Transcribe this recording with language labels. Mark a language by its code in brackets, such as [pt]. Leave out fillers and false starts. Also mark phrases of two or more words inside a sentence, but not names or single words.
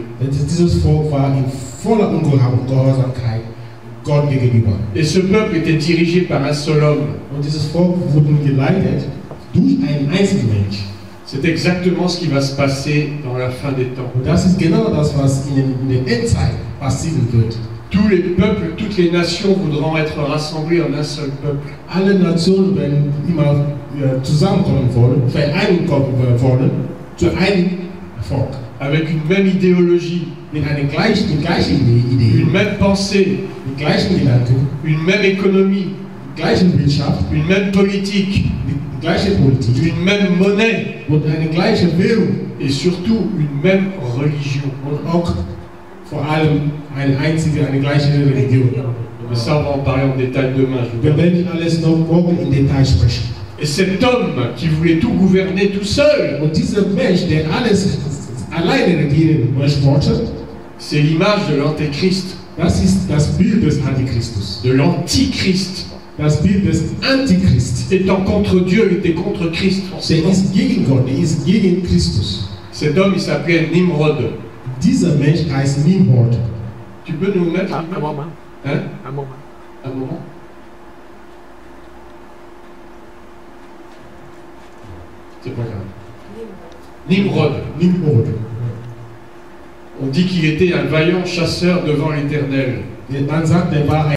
[de] Dieses Volk war in voller Ungehorsamkeit Gott gegenüber. [fr] Et ce peuple était dirigé par un seul homme. [de] Und dieses Volk wurde geleitet durch einen einzigen Mensch. [fr] C'est exactement ce qui va se passer dans la fin des temps. [de] Und das ist genau das, was in den Endzeiten passieren wird. [fr] Tous les peuples, toutes les nations voudront être rassemblées en un seul peuple. [de] Alle Nationen werden immer zusammenkommen wollen, vereinen wollen, zu einem Volk. [fr] Avec une même idéologie, [de] Mit einer gleichen Idee, [fr] une même pensée, [de] mit gleichen Gedanken, [fr] une même économie, [de] gleichen Wirtschaft, [fr] une même politique, [de] mit gleicher Politik [fr] une même monnaie [de] und eine gleiche Währung [fr] et surtout une même religion. [de] und auch vor allem eine gleiche Religion. [fr] Mais ça, on va en parler en détail demain. Je vous [de] Wir [fr] promets. [de] werden alles noch morgen in Detail sprechen. [fr] Et cet homme qui voulait tout gouverner tout seul, [de] Und dieser Mensch, der alles alleine regieren wollte, [fr] c'est l'image de l'antéchrist, [de] das ist das Bild des Antichristus. [fr] de l'antichrist. [de] Das Bild des Antichrist. [fr] Étant contre Dieu, il était contre Christ. [de] Der [fr] forcément. [de] ist gegen Gott, der ist gegen Christus. [fr] Cet homme, il s'appelait Nimrod. [de] Dieser Mensch heißt Nimrod. [fr] Tu peux nous mettre Un moment. Hein? Un moment. Un moment. C'est pas grave. Nimrod. Nimrod. On dit qu'il était un vaillant chasseur devant l'Éternel. [de] Man sagt, der war